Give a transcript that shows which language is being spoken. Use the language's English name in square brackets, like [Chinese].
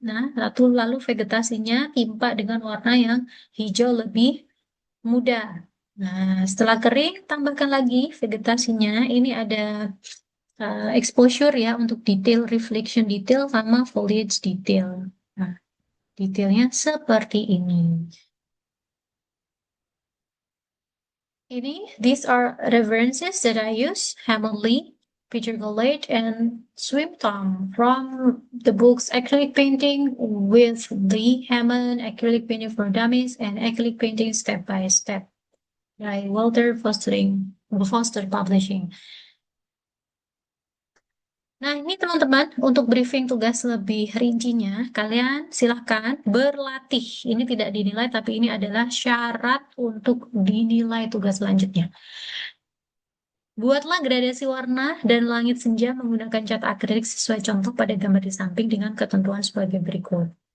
[Indonesian] Nah, lalu vegetasinya timpa dengan warna yang hijau lebih muda. Nah, setelah kering, tambahkan lagi vegetasinya. Ini ada exposure ya untuk detail, reflection detail sama foliage detail. Nah, detailnya seperti ini. [English] These are references that I use, Hammond Lee, Peter Gallate, and Swim Tom from the books Acrylic Painting with Lee Hammond, Acrylic Painting for Dummies, and Acrylic Painting Step by Step by Walter Foster Publishing. [Indonesian] Nah, ini teman-teman, untuk briefing tugas lebih rincinya, kalian silahkan berlatih. Ini tidak dinilai, tapi ini adalah syarat untuk dinilai tugas selanjutnya. Buatlah gradasi warna dan langit senja menggunakan cat akrilik sesuai contoh pada gambar di samping dengan ketentuan sebagai berikut.